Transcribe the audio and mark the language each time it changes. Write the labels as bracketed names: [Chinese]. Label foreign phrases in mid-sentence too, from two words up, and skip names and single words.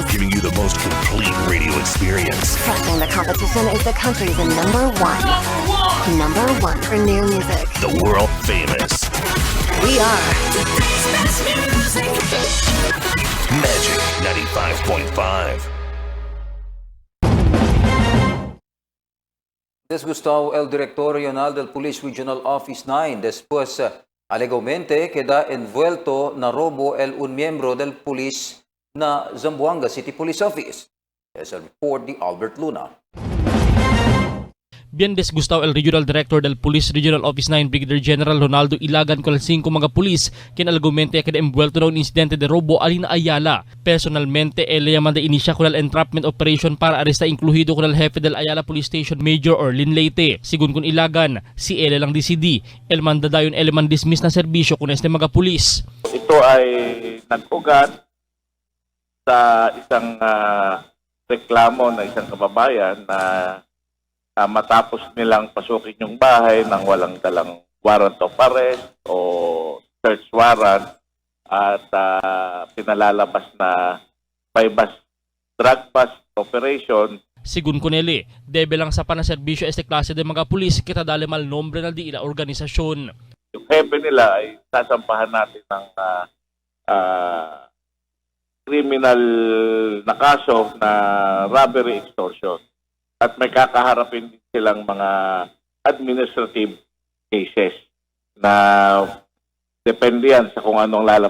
[English] Giving you the most complete radio experience. Crushing the competition is the country's number one. Number one for new music. The world famous. We are Magic 95.5. [Chavacano] Desgustado el director regional del Police Regional Office 9 después alegadamente queda envuelto na robo un miembro del police na Zamboanga City Police Office. Es el report ni Albert Luna. Bien desgustado el Regional Director del Police Regional Office 9, Brigadier General Ronaldo Ilagan, con 5 mga pulis kinalgumente que envuelto na un insidente de robo alina Ayala. Personalmente, él llaman de inicia con el entrapment operation para arresta incluido con el jefe del Ayala Police Station, Major Orlin Leyte. Sigun kun Ilagan, si ele lang DCD, el manda dayon eleman dismiss na serbisyo kun este mga pulis. [Filipino] Ito ay nag-ugat sa isang reklamo na isang kababayan na matapos nilang pasukin yung bahay nang walang dalang [English] warrant of arrest [Filipino] o [English] search warrant [Filipino] at pinalalabas na [English] by-bus drug bust operation. [Chavacano] Sigun kuneli, debe lang sa panaserbisyo este klase de mga pulis kita dali mal nombre na di ila organisasyon. [Filipino] Yung hepe nila ay sasampahan natin ng criminal na kaso na [English] robbery extortion. [Filipino] At may kakaharapin din silang mga [English] administrative cases [Filipino] na depende yan sa kung anong lalaman.